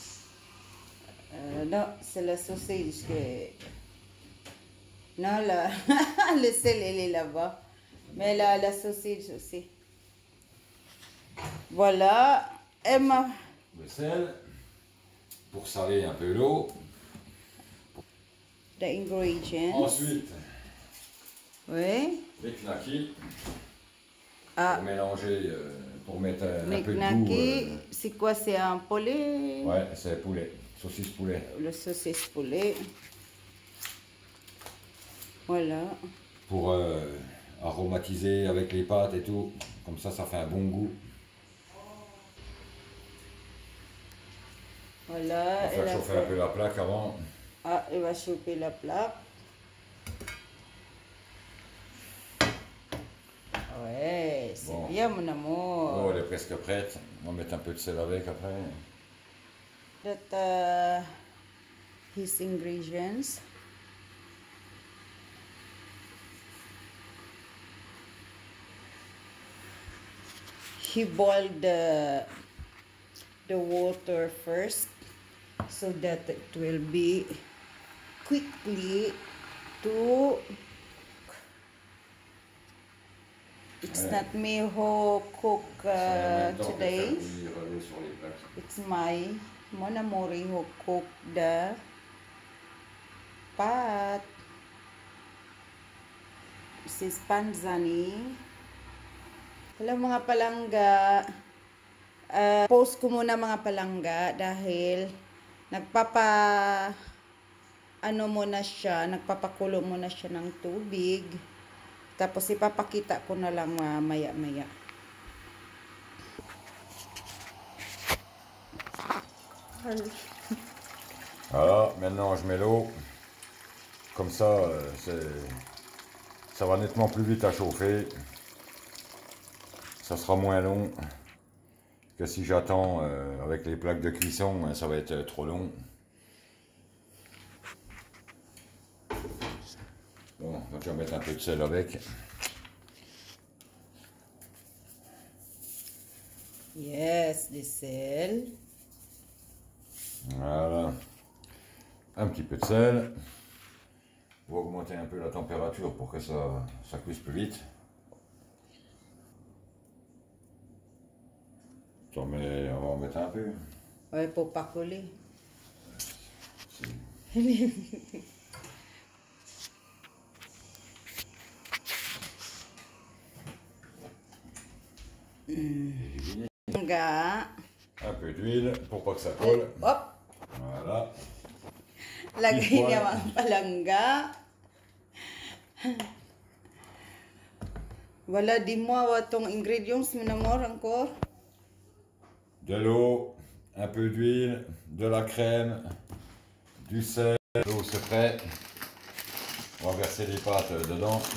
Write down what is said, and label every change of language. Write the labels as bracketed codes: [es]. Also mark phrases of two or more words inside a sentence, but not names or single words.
[fr] Non, c'est la sausage que... Non, là, le sel, il est là-bas. Mais là, la sausage aussi. Voilà. Emma. Le sel, pour saler un peu l'eau. [en] The ingredients. [fr] Ensuite, Oui. les knackis. Ah. Pour mélanger, pour mettre un Les peu de knackis, goût. c'est quoi? C'est un poulet? Ouais, c'est poulet. Saucisse poulet. Le saucisse poulet. Voilà. Pour aromatiser avec les pâtes et tout. Comme ça fait un bon goût. Voilà. On va faire chauffer un peu la plaque avant. Ah, il va chauffer la plaque. Ouais, c'est Bon. bien mon amour. Oh, elle est presque prête. On va mettre un peu de sel avec après. [en] That his ingredients. He boiled the water first so that it will be quickly to. It's not me who cook today. It's my monamori who cook the pat. This is panzani. [tl] Hello mga palangga. Post ko muna mga palangga dahil nagpapakulo muna siya ng tubig. Tapos ipapakita ko na lang maya-maya. [fr] Voilà, maintenant je mets l'eau. Comme ça, ça va nettement plus vite à chauffer. Ça sera moins long que si j'attends avec les plaques de cuisson, ça va être trop long. Bon, donc je vais mettre un peu de sel avec. [en] Yes, the sel. [fr] Voilà. Un petit peu de sel. On va augmenter un peu la température pour que ça cuise plus vite. On va en mettre un peu. Ouais, pour pas coller. Un peu d'huile pour pas que ça colle. Hop! Voilà. [tl] Lagay niya mga palangga. [fr] Voilà, dis-moi ton ingredients, mon amour, encore. De l'eau, un peu d'huile, de la crème, du sel. L'eau c'est prêt. On va verser les pâtes dedans.